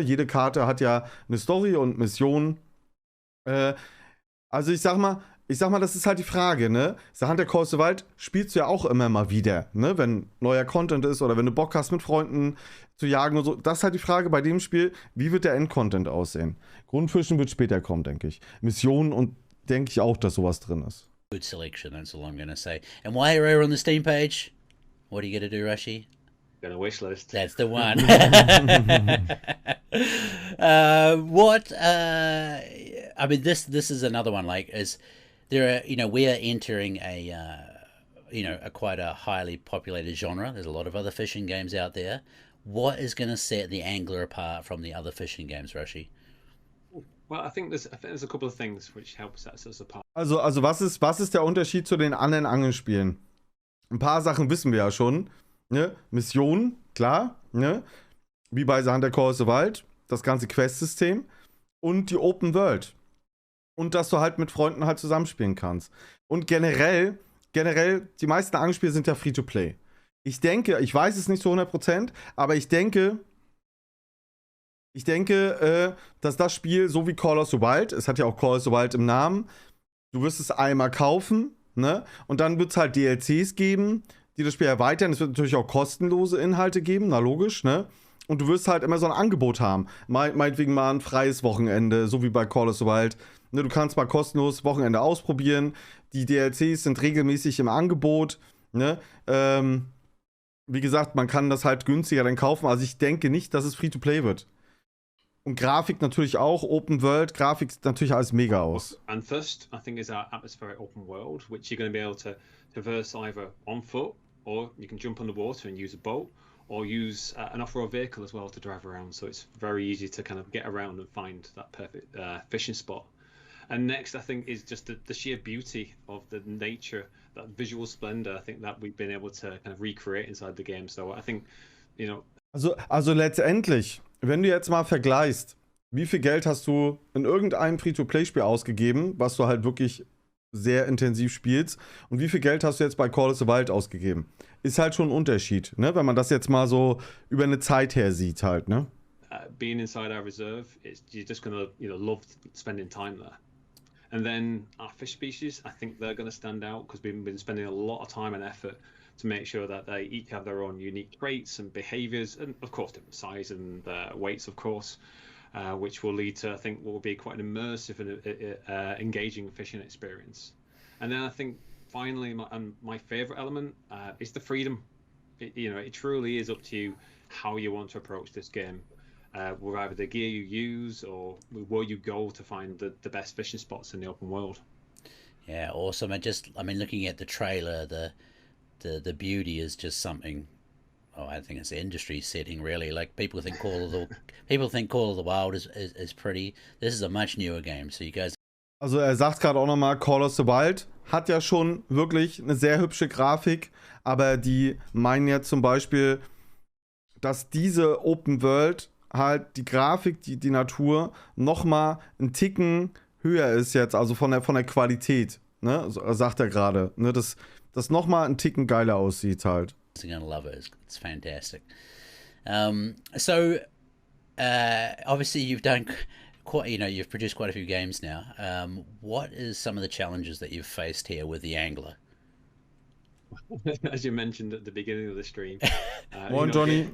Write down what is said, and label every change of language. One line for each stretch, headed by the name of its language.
German: Jede Karte hat ja eine Story und Missionen. Also ich sag mal, das ist halt die Frage, ne? theHunter Wild spielst du ja auch immer mal wieder, ne? Wenn neuer Content ist oder wenn du Bock hast, mit Freunden zu jagen und so. Das ist halt die Frage bei dem Spiel, wie wird der Endcontent aussehen? Grundfischen wird später kommen, denke ich. Missionen und denke ich auch, dass sowas drin ist.
English: Good selection, that's all I'm going to say. And while you're over on the Steam page, what are you going to do, Rashi? Got a wish list. That's the one. I mean, this is another one. Like, there are, we are entering a quite a highly populated genre. There's a lot of other fishing games out there. What is going to set the angler apart from the other fishing games, Rashi? Well, I think there's a couple of things which help set us apart.
German: Also was ist der Unterschied zu den anderen Angelspielen? Ein paar Sachen wissen wir ja schon, ne? Missionen, klar, ne? Wie bei theHunter Wild, das ganze Quest-System und die Open World. Und dass du halt mit Freunden halt zusammenspielen kannst. Und generell, die meisten Angelspiele sind ja Free-to-Play. Ich denke, ich weiß es nicht zu 100%, aber ich denke, dass das Spiel, so wie Call of the Wild, es hat ja auch Call of the Wild im Namen, du wirst es einmal kaufen, ne? Und dann wird es halt DLCs geben, die das Spiel erweitern. Es wird natürlich auch kostenlose Inhalte geben, na logisch, ne? Und du wirst halt immer so ein Angebot haben. Meinetwegen mal ein freies Wochenende, so wie bei Call of the Wild. Ne, du kannst mal kostenlos Wochenende ausprobieren. Die DLCs sind regelmäßig im Angebot. Ne? Wie gesagt, man kann das halt günstiger dann kaufen. Also ich denke nicht, dass es Free-to-Play wird. Und Grafik natürlich auch, Open World, Grafik sieht natürlich alles mega aus.
English: And first, I think, is our atmospheric open world, which you're going to be able to traverse either on foot, or you can jump on the water and use a boat, or use an off-road vehicle as well to drive around. So it's very easy to kind of get around and find that perfect fishing spot. And next, I think, is just the sheer beauty of the nature, that visual splendor, I think, that we've been able to kind of recreate inside the game. So I think,
German: Also letztendlich, wenn du jetzt mal vergleichst, wie viel Geld hast du in irgendeinem Free-to-Play-Spiel ausgegeben, was du halt wirklich sehr intensiv spielst, und wie viel Geld hast du jetzt bei Call of the Wild ausgegeben? Ist halt schon ein Unterschied, ne? Wenn man das jetzt mal so über eine Zeit her sieht halt, ne?
English: Being inside our reserve, you're just gonna love spending time there. And then our fish species, I think they're going to stand out because we've been spending a lot of time and effort to make sure that they each have their own unique traits and behaviors, and of course different size and weights, of course, which will lead to, I think, what will be quite an immersive and engaging fishing experience. And then I think finally, my favorite element is the freedom. It truly is up to you how you want to approach this game. With either the gear you use or where you go to find the best fishing spots in the open world. Yeah, awesome. I mean, looking at the trailer, the beauty is just something I think it's the industry setting really. Like people think Call of the Wild is pretty. This is a much newer game, so you guys.
German: Also er sagt gerade auch nochmal, Call of the Wild hat ja schon wirklich eine sehr hübsche Grafik, aber die meinen jetzt zum Beispiel, dass diese Open World halt die Grafik, die Natur nochmal einen Ticken höher ist jetzt, also von der Qualität, ne, sagt er gerade, ne, dass das nochmal einen Ticken geiler aussieht halt.
English: Gonna love it. It's fantastic. Obviously you've done quite, you've produced quite a few games now. What is some of the challenges that you've faced here with the Angler? As you mentioned at the beginning of the stream, Johnny.